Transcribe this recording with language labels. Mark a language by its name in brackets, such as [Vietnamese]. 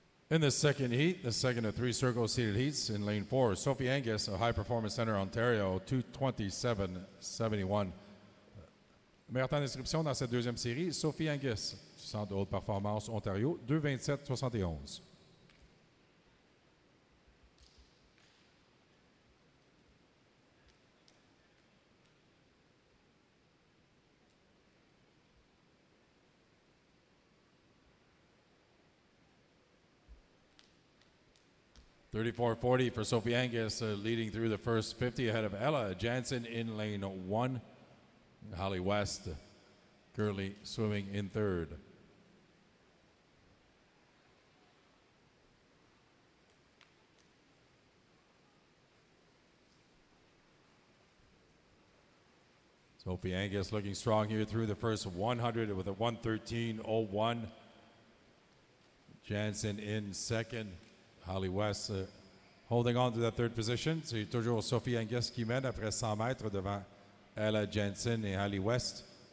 [English] In the second heat, the second of three circle seated heats in lane 4, Sophie Angus of High Performance Center, Ontario, 2:27.71. [French] Meilleur temps d'inscription dans cette deuxième série, Sophie Angus, Centre de haute performance, Ontario, 2:27.71. [English] $34.40 for Sophie Angus, leading through the first 50 ahead of Ella Jansen in lane 1. Holly West currently swimming in third. Sophie Angus looking strong here through the first 100 with a 1:13.01. Jansen in second. Holly West holding on to that third position. [French] C'est toujours Sophie Angus qui mène après 100 mètres devant Ella Jansen et Holly West.